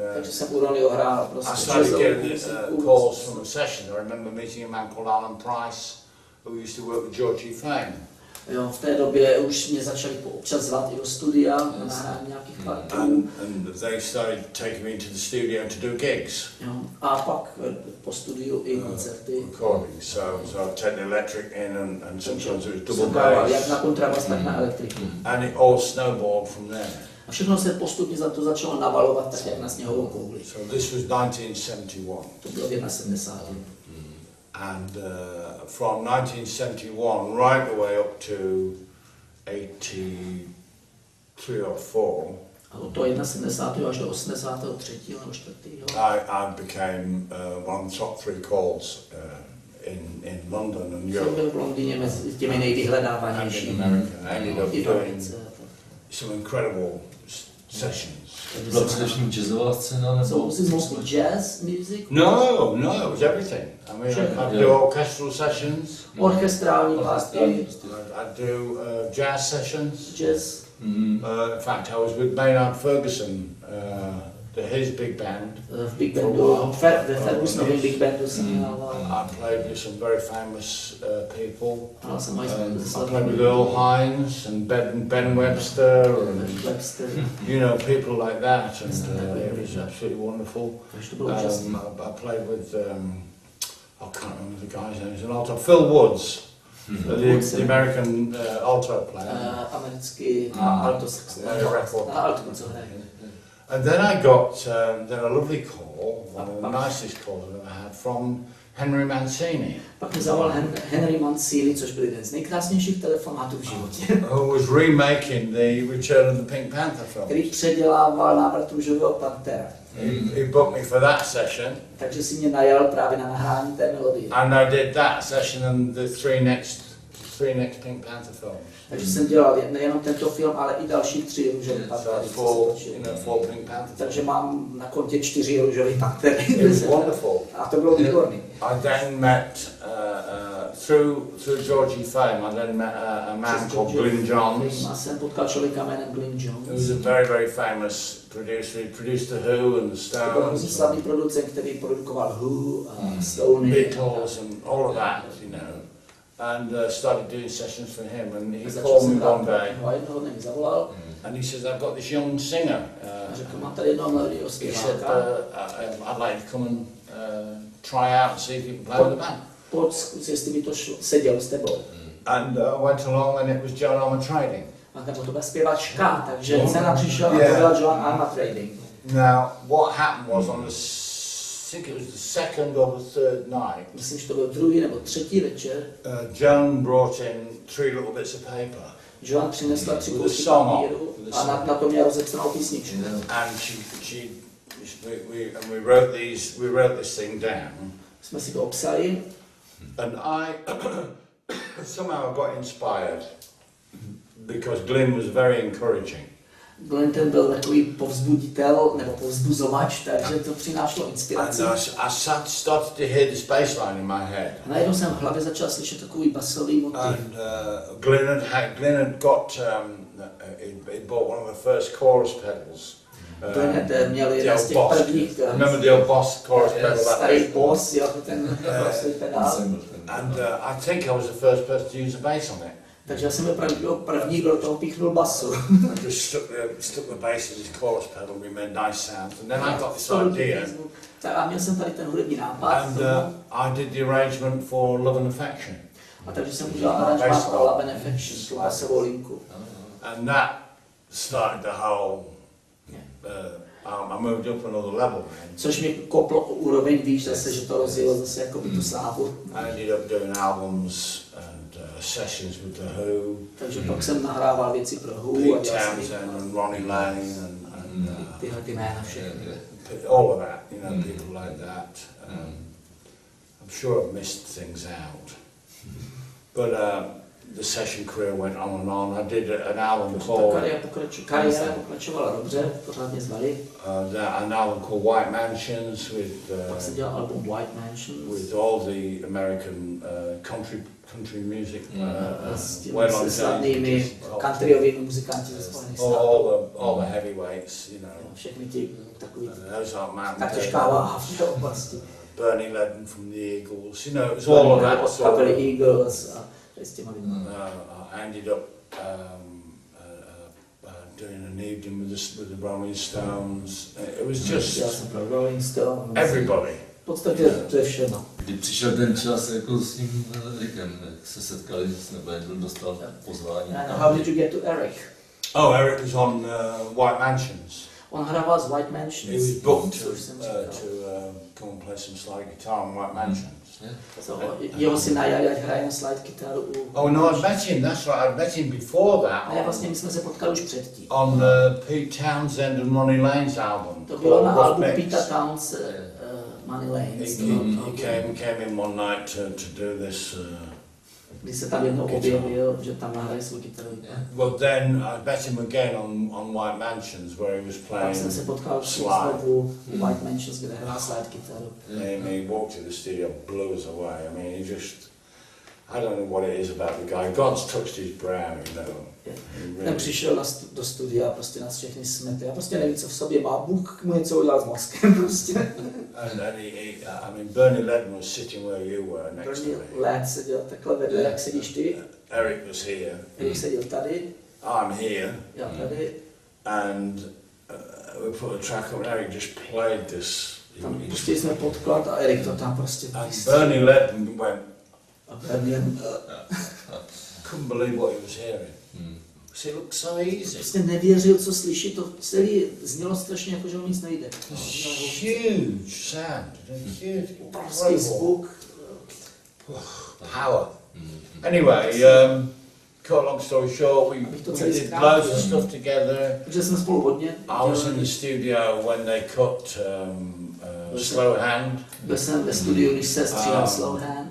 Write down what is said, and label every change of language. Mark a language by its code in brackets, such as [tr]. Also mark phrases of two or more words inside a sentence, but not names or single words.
[cs] Takže jsem u Ronnieho hrál [en] I [cs] prostě [en] started [cs] jazzovou [en] getting [cs] muziku. [en] calls from the sessions. I remember meeting a man called Alan Price, who used to work with Georgie Fame. [cs] Jo, v té době už mě začali občas zvát i do studia na nahrání nějakých partů. [en] And they started taking me to the studio to do gigs. [cs] Jo, a pak po studiu i koncerty. [en] Recording. So I'd take the electric in and sometimes it was double [cs] Jsem hrával [en] bass. [cs] jak na kontrabas, tak na elektriku. [en] And it all snowballed from there. [cs] A všechno se postupně za to začalo navalovat tak jak na sněhovou kouli. [en] So this was 1971. [cs] To bylo v 71. [en] And from 1971 right the way up to 83 or 4, [cs] A od toho 71. až do 83. nebo 4. [en] I became one of the top 3 calls in London and [cs] Jsem [en] Europe [cs] byl v Londýně mezi těmi [en] and [cs] nejvyhledávanějšími. [en] in America. I ended up [cs] I v [en] doing [cs] Americe. [en] some incredible sessions. [cs] Byla především jazzová scéna, [en] So [cs] nebo? [en] was it mostly jazz music? No, it was everything. I mean, I'd do orchestral sessions, [cs] Orchestrální party, [en] I'd do jazz sessions. [cs] jazz. [en] In fact, I was with Maynard Ferguson, his big band. [cs] V Big Bandu, ve Fergusonovém Big Bandu jsem hrával. [en] I played with some very famous people. [cs] Hrál jsem aj [en] I played with Earl Hines and Ben Webster and [cs] Webster. [en] you know people like that, and it was absolutely wonderful. [cs] Takže to bylo úžasné. [en] I played with I can't remember the guy's name. He's an alto. Phil Woods, the American alto player. [cs] Americký alto saxofonista. Alto co hraje. [en] And then I got then a lovely call, one of the nicest calls I've ever had, from Henry Mancini, [cs] Pak mi zavolal Henry Mancini, což byl jeden z nejkrásnějších telefonátů v životě, [en] who was remaking the Return of the Pink Panther [cs] který [en] film. [cs] předělával Návrat růžového pantera. [en] He booked me for that session, [cs] Takže si mě najal právě na nahrání té melodie. [en] and I did that session and the three next Pink Panther films. [cs] Takže jsem dělal nejenom tento film, ale i další 3 růžové pantery. [en] So four Pink Panther films. [cs] Takže mám na kontě 4 růžové pantery. [en] It was wonderful. [cs] A to bylo výborný. [en] I then met through Georgie fame. I then met a man called Glyn Johns. [cs] A jsem potkal člověka jménem Glyn Johns. [en] He was a very, very famous producer. He produced The Who and The [cs] To byl hrozně [en] Stones, [cs] slavný producent, který produkoval Who, Stony, [en] Beatles and all of that, you know. And started doing sessions for him. And he called me one day [cs] A jednoho dne mi zavolal [en] and he says, I've got this young singer. [cs] a řekl, mám tady jednoho mladého [en] He said, [cs] zpěváka. [en] I'd like to come and try out and see if you can play with the band. [cs] Pojď zkus, jestli by to seděl s tebou. [en] And I went along and it was Joan Armour Trading. [cs] A nebo to byla zpěvačka, takže cena přišel a to byla Joan Armour Trading. [en] Now, what happened was on the, I think it was the second or the third night, [cs] Myslím, že to byl druhý nebo třetí večer. [en] Joan brought in 3 little bits of paper. [cs] Joan přinesla 3 [en] With a [cs] kousky [en] song on, [cs] papíru [en] with a [cs] a na to měla rozepsanou písničku. [en] And we wrote this thing down. [cs] Jsme si to obsali [en] And I somehow got inspired because Glyn was very encouraging. [cs] Glenn byl takový povzbuditel nebo povzbuzovač, takže to přinášelo [en] And [cs] inspiraci. [en] I started to hear this bass line in my head. [cs] A najednou jsem v hlavě začal slyšet takový basový motiv. [en] And Glyn had got he bought one of the first chorus pedals. [cs] Glenn měl jeden z těch prvních, [en] Remember the old Boss chorus pedal? [cs] starý Boss, jo, ten basový pedál. [en] And I think I was the first person to use a bass on it. [cs] Takže já jsem byl první, kdo do toho píchnul basu. [en] I just stuck the bass in this chorus pedal. We made nice sounds, and then I got this idea. [cs] A měl jsem tady ten hudební nápad. [en] And I did the arrangement for Love and Affection. [cs] A takže jsem udělal aranžmát pro Love and Affection, tu basovou linku. [en] And that started the whole. I moved up another level. [cs] Což mi koplo úroveň výš zase, že to rozjelo zase jako by tu slávu. [en] I ended up doing albums and sessions with The Who. [cs] Takže pak jsem nahrával věci pro Who a [en] Pete [cs] dělal jsem [en] Townsend and Ronnie Lane and [cs] tyhle ty jména všechny. [en] all of that, you know, people like that. I'm sure I've missed things out. But the session career went on and on. I did an album called [cs] Kariéra pokračovala dobře, pořád mě zvali. [en] an album called White Mansions [cs] Pak jsem dělal album White Mansions. [en] with all the American country music. [cs] S těmi [en] well on [cs] slavnými countryovými muzikanti ze Spojených států. [en] all the heavyweights, you know. [cs] Všechny ti takový [en] Those are Mountain [cs] tak těžká váha v té oblasti. [en] Bernie Ledden from the Eagles, you know, it was all of that sort [cs] Kapely [en] of, [cs] Eagles a s těma lidmi. [en] I ended up doing an evening with the Rolling Stones. It was just [cs] Já jsem pro Rolling Stones. [en] everybody. [cs] V podstatě to je všechno. Kdy přišel ten čas jako s tím Erikem, jak se setkali, nebo jak dostal pozvání. [en] And how did you get to Eric? Oh, Eric was on White Mansions. [cs] On hrával z White Mansions. [en] He was booked [cs] což jsem říkal. [en] to come and play some slide guitar on White Mansions. So, [cs] jeho si najali, ať hraje na slide kytaru u... [en] Oh no, I'd met him. That's right. I'd met him before that. [cs] Ne, vlastně my jsme se potkali už předtím. [en] On Pete Townsend and Ronnie Lane's album. [cs] To bylo na [en] Rough [cs] albu [en] Mix. [cs] Peter Towns, Money Lanes. [en] He came in one night to do this. [cs] Když se tam jednou objevil, že tam nahraje svou kytaru. [en] Well, then I met him again on White Mansions, where he was [cs] Pak jsem [en] playing [cs] se potkal [en] slide. [cs] znovu u White Mansions, kde hrál slide kytaru. [en] And he walked to the studio, blew us away. I mean, he just, I don't know what it is about the guy. God's touched his brow, you know. [cs] Ten přišel do studia a prostě nás všechny smete. Já prostě nevím, co v sobě má. Bůh mu něco udělal s mozkem prostě. [en] And I mean, Bernie Ledden was sitting where you were next to [cs] Bernie [en] me. [cs] Led seděl takhle vedle, jak sedíš ty. [en] Eric was here. [cs] Erik seděl tady, [en] I'm here. [cs] já tady. [en] And we put a track on. Eric just played this. [cs] Tam pustili jsme podklad a Erik to tam prostě [en] And Bernie Ledden went. [cs] A Bernie [en] Couldn't believe what he was hearing. It looked so easy. [cs] prostě nevěřil, co slyší. To celé znělo strašně jako, že mu nic nejde. [en] Huge sound. Huge. [cs] Obrovský zvuk. [en] Power. Anyway, cut a long story short, we did loads of stuff together. [cs] Takže jsme spolu hodně. [en] I was in the studio when they cut Slow Hand. [cs] Byl jsem ve studiu, když se stříhal Slow Hand.